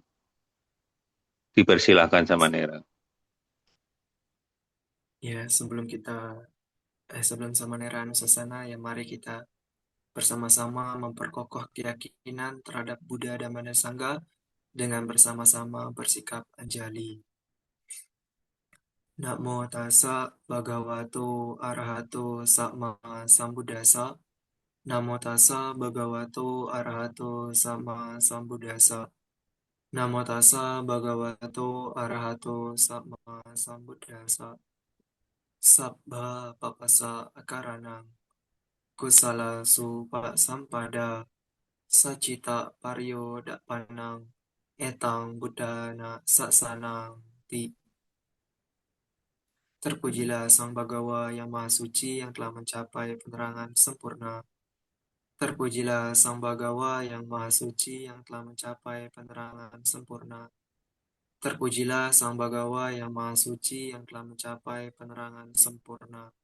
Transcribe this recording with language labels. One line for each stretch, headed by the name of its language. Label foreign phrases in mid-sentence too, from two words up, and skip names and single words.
Indonesian: Dipersilahkan sama Nera. Ya, sebelum Samanera Nusasana, ya mari kita bersama-sama memperkokoh keyakinan terhadap Buddha Dhamma dan Sangha dengan bersama-sama bersikap anjali.
Pali: Namo tassa bhagavato arahato sama sambuddhassa. Namo tassa bhagavato arahato sama sambuddhassa. Namo tassa bhagavato arahato sama sambuddhassa. Sabbha papasa akaranang kusala supa sampada sacita paryo dapanang etang buddhana sasanang ti.
Indonesian: Terpujilah Sang Bagawa yang Maha Suci yang telah mencapai penerangan sempurna. Terpujilah Sang Bagawa yang Maha Suci yang telah mencapai penerangan sempurna. Terpujilah Sang Bagawa yang Maha Suci yang telah mencapai penerangan sempurna.